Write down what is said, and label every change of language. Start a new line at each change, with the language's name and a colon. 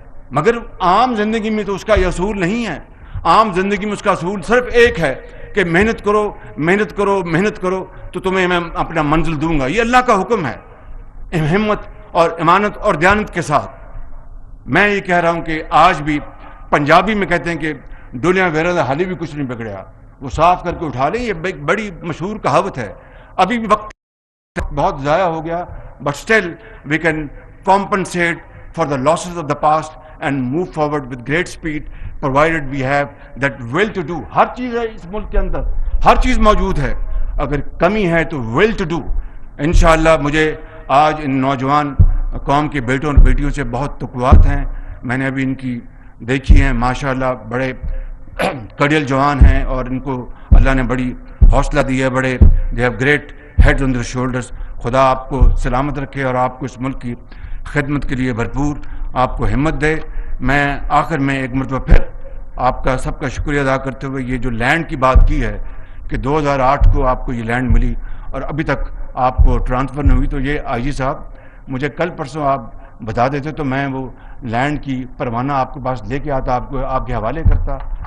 Urdu: مگر عام زندگی میں تو اس کا یہ اصول نہیں ہے. عام زندگی میں اس کا اصول صرف ایک ہے کہ محنت کرو محنت کرو محنت کرو تو تمہیں میں اپنا منزل دوں گا. یہ اللہ کا حکم ہے. ہمت اور امانت اور دیانت کے ساتھ میں یہ کہہ رہا ہوں کہ آج بھی پنجابی میں کہتے ہیں کہ
Punjabi: ڈولیاں ویرا حالی بھی کچھ نہیں بگڑیا,
Urdu: وہ صاف کر کے اٹھا لیں. یہ ایک بڑی مشہور کہاوت ہے. ابھی بھی وقت بہت ضائع ہو گیا,
English: But still we can compensate for the losses of the past and move forward with great speed provided we have that will to do.
Urdu: ہر چیز ہے اس ملک کے اندر, ہر چیز موجود ہے, اگر کمی ہے تو
English: will to do.
Urdu: انشاءاللہ مجھے آج ان نوجوان قوم کے بیٹوں اور بیٹیوں سے بہت توقعات ہیں. میں نے ابھی ان کی دیکھی ہیں, ماشاءاللہ بڑے کڑیل جوان ہیں اور ان کو اللہ نے بڑی حوصلہ دی ہے.
English: بڑے they have great heads on their shoulders.
Urdu: خدا آپ کو سلامت رکھے اور آپ کو اس ملک کی خدمت کے لیے بھرپور آپ کو ہمت دے. میں آخر میں ایک مرتبہ پھر آپ کا سب کا شکریہ ادا کرتے ہوئے یہ جو لینڈ کی بات کی ہے کہ 2008 کو آپ کو یہ لینڈ ملی اور ابھی تک آپ کو ٹرانسفر نہیں ہوئی, تو یہ آئی جی صاحب مجھے کل پرسوں آپ بتا دیتے تو میں وہ لینڈ کی پروانہ آپ کے پاس لے کے آتا, آپ کو آپ کے حوالے کرتا.